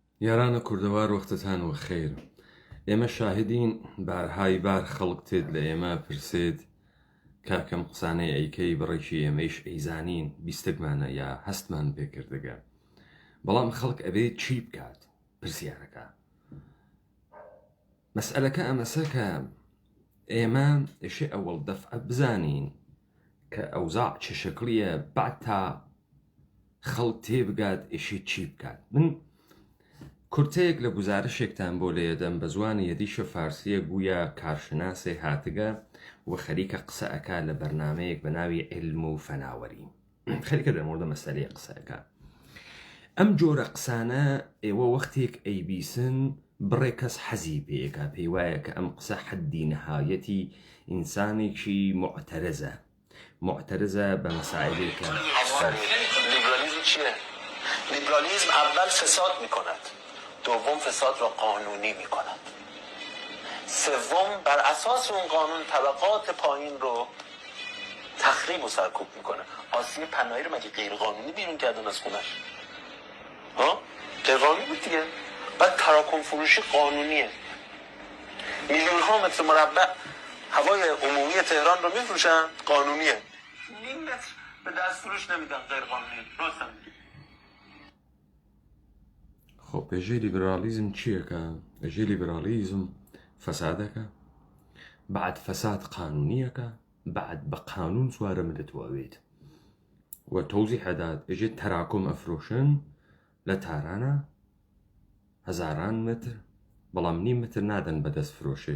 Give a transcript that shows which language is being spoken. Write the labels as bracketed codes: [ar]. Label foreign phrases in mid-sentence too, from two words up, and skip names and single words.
[sdh] یارانە کوردەوار وەختتان وەخێر. ئێمە شاهدین بارهای بار خەڵک تێت لە ئێمە پرسێت کاکەم قسانەی ئەیکەی بڕێکی ئێمەیش ئەیزانین بیستگمانە یا هەستمان پێکردگە، بەڵام خەڵک ئەبێت چی بکات پرسیارەکە. مەسئلەکە ئەمەسە کە ئێمە ئێشێ ئەوەڵ دەفعە بزانین کە ئەوزاع چه شکلیە بعد تا خەڵک تێبگات ئێشێ چی بکات. من کورتەیەک لە گزارشێکتان بۆ لێدەم بە زوانی یەدیشە فارسیە گویا کارشناسێ هاتگە و خەریکە قسە ئەکا لە بەرنامەیەک بە ناوی علم و فەناوەری، خەریکە دەمەوردە مەسەلەی قسەکە. ئەم جۆرە قسانە ئێوە وەختێک ئەیبیسن بڕێ کەس حەزی پێیەکە، پێی وایە کە ئەم قسە حەدی نەهایەتی ئینسانێکی معترضە بە مەسائلێکە. [fa] لیبرالیسم چیه؟ لیبرالیسم اول فساد میکند، دوم فساد را قانونی میکند، سوم بر اساس اون قانون طبقات پایین رو تخریب و سرکوب میکنه. آسیب پناهی رو مگه غیر قانونی بیرون کردن از خونش؟ ها؟ غیر قانونی بود دیگه. بعد تراکم فروشی قانونیه، میلیون ها متر مربع هوای عمومی تهران رو میفروشن، قانونیه. نیم متر به دست فروش نمیدن، غیر قانونی. راستم [sdh] خۆ پێژێ لیبرالیزم چیەکە؟ ئەژێ لیبرالیزم فەسادەکە، بعد فەساد قانونیەکە، بعد بە قانون سوارە مدەتوەوێت و تۆزی حەدات ئەژێ تەراکم ئەفرۆشن لە تارانە هەزاران متر، بەڵام نیم متر نادەن بەدەست فرۆشێ.